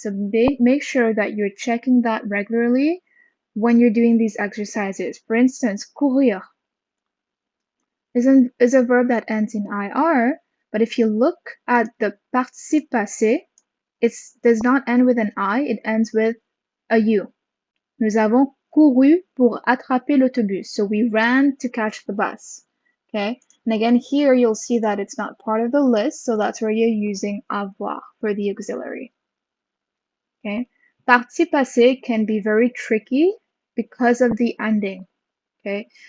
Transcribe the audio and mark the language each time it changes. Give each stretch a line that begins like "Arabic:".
English: So make sure that you're checking that regularly when you're doing these exercises. For instance, courir is a verb that ends in IR, but if you look at the participe passé, it does not end with an I, it ends with a U.
French: Nous avons couru pour attraper l'autobus.
English: So we ran to catch the bus. Okay. And again, here you'll see that it's not part of the list. So that's where you're using avoir for the auxiliary. Okay. Participe passé can be very tricky because of the ending. Okay.